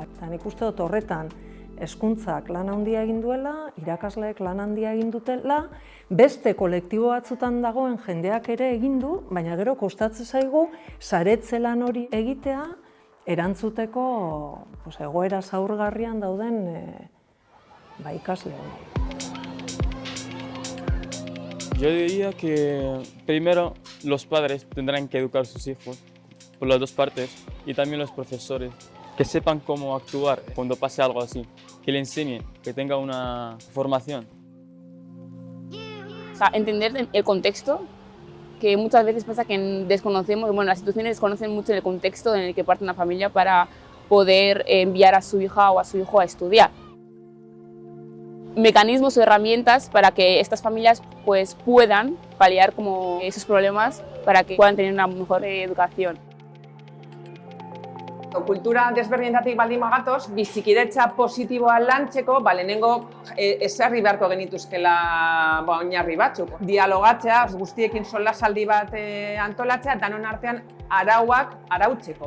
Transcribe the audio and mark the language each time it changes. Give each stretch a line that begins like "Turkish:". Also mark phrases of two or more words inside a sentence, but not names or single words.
Basque: Eta nik uste dut horretan hezkuntzak lan handia egin duela, irakasleek lan handia egin dutela, beste kolektibo batzutan dagoen jendeak ere egin du, baina gero kostatzen zaigu saretze lan hori egitea erantzuteko egoera zaurgarrian dauden ikasle hori.
Spanish: Yo diría que primero los padres tendrán que educar a sus hijos por las dos partes y también los profesores que sepan cómo actuar cuando pase algo así, que le enseñen, que tenga una formación. O sea, entender el contexto, que muchas veces pasa que desconocemos, las instituciones desconocen mucho el contexto en el que parte una familia para poder enviar a su hija o a su hijo a estudiar. Mecanismos o herramientas para que estas familias puedan paliar como esos problemas para que puedan tener una mejor educación.
Basque: Kultura desberdinetatik baldin bagatoz, bizikidetza positiboa lantzeko, lehenengo ezarri beharko genituzkela oinarri batzuk. Dialogatzea, guztiekin solasaldi bat antolatzea, danon artean arauak arautzeko.